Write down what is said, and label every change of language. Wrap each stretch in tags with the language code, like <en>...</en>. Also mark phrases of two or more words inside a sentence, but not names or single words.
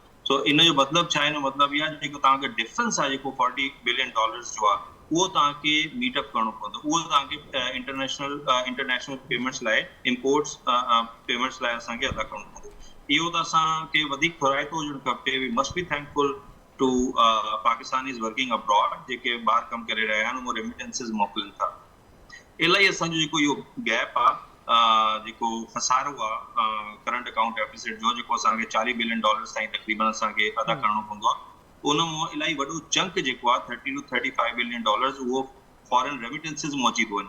<sd>सो इन जो मतिलबु छा आहे? हिन मतिलबु इहो आहे जेको तव्हांखे डिफरेंस आहे जेको $40 बिलियन जो आहे उहो तव्हांखे मीटअप करणो पवंदो। उहो तव्हांखे</sd> <en>international payments</en> <sd>लाइ,</sd> <en>imports payments</en> <sd>लाइ असांखे अदा करणो पवंदो। इहो त असांखे वधीक थोराइतो हुजणु खपे।</sd> <en>we must be thankful to Pakistanis working abroad</en> <sd>जेके ॿाहिरि कमु करे रहिया आहिनि, उहो रेमिटेंसिस मोकिलनि था। इलाही असांजो जेको इहो गैप आहे, जेको खसारो आहे</sd> <en>current account deficit</en> <sd>जो, जेको असांखे $40 बिलियन ताईं तक़रीबन असांखे अदा करणो पवंदो आहे, उन मां इलाही वॾो चंक जेको आहे $30 to $35 बिलियन उहो</sd> <en>foreign remittances</en> <sd>मां अची थो वञे।</sd>